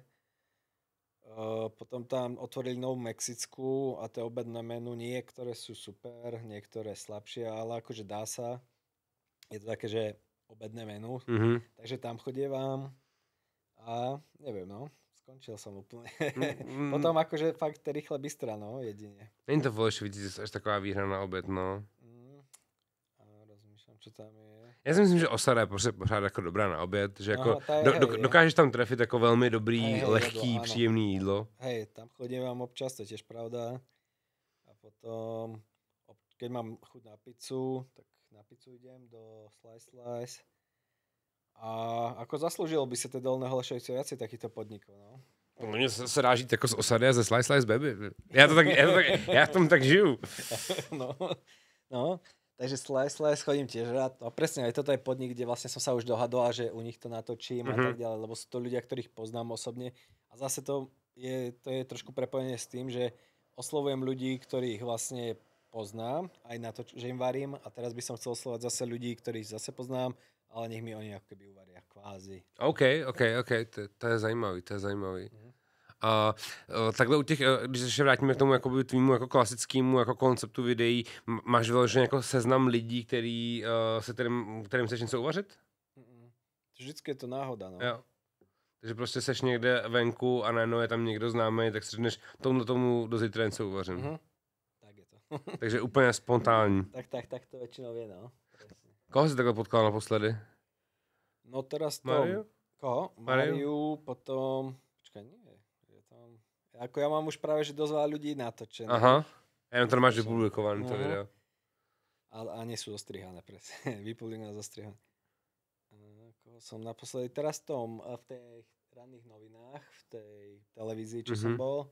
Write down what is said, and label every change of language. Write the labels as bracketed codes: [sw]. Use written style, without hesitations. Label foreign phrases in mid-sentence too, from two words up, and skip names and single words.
[sk] Potom tam otvorili novú Mexickú a tie obedné menu, niektoré sú super, niektoré slabšie, ale akože dá sa. Je to také, že obedné menu, takže tam chodievam a neviem, no, skončil som úplne. Potom akože fakt rýchle bystra, no, jedine. [cs] Není to v Holešovicích až taková výhra na obed, no. [sk] Rozmýšľam, čo tam je. [cs] Já si myslím, že osada je pořád jako dobrá na oběd, že jako dokážeš tam trefit jako velmi dobrý, lehký, jedlo, příjemný jídlo. [sk] Hej, tam chodím vám občas, to je tiež pravda. A potom, keď mám chuť na pizzu, tak na pizzu idem do Slice. A ako zaslúžilo by sa tie dolné Holešovice viacej takýchto podnikov, no. [cs] Mně se dá žít jako z osady a ze Slice Baby. Já v tom tak žiju. [sk] No. Takže Slice chodím tiež rád. No presne, aj toto je podnik, kde vlastne som sa už dohadoval, že u nich to natočím a tak ďalej, lebo sú to ľudia, ktorých poznám osobne. A zase to je trošku prepojenie s tým, že oslovujem ľudí, ktorých vlastne poznám, aj na to, že im varím. A teraz by som chcel oslovať zase ľudí, ktorých zase poznám, ale nech mi oni ako keby uvaria kvázi. [cs] OK, to je zajímavý. A takhle u těch, když se ještě vrátíme k tomu jakoby tvýmu jako klasickému jako konceptu videí, máš vyložený jako seznam lidí, kterým chceš něco uvařit? Vždycky je to náhoda, no. Jo. Takže prostě seš někde venku a najednou je tam někdo známý, tak si řekneš, tomu do zítra něco uvařím. Tak je to. Takže úplně spontánní. Tak to většinou je, no. Koho jsi takhle potkal naposledy? [sk] No teraz to... Mariu? Koho? Mariu, potom... Počkaj, nie. Ako ja mám už práve, že dosť veľa ľudí natočené. [cs] Aha, jenom to máš vypublikované to video. [sk] A nie sú zostrihané, presne. Vypublikované, zostrihané. Koho som naposledy, teraz v tej ranných novinách, v tej televízii, čo som bol.